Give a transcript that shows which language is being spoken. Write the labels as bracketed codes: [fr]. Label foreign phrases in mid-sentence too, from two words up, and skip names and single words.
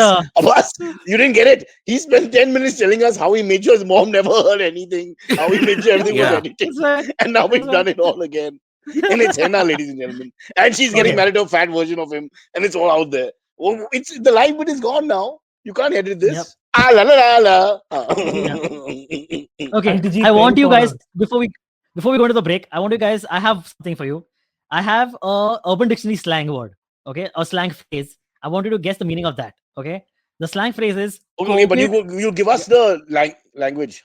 [en] Abbas, you didn't get it. He spent 10 minutes telling us how he made sure his mom never heard anything, how he made sure everything was Yeah. edited. It's fine. And now we've That's done it all again. And it's Henna, ladies and gentlemen. And she's getting Okay. married to a fat version of him, and it's all out there. Oh, it's the live bit is gone now. You can't edit this. Yep. Ah la la la la. Okay, Auntie G I want paying you for guys us. before we go into the break. I want you guys. I have something for you. I have a Urban Dictionary slang word. Okay, a slang phrase. I want you to guess the meaning of that. Okay, the slang phrase is. Okay, but COVID- you give us the language.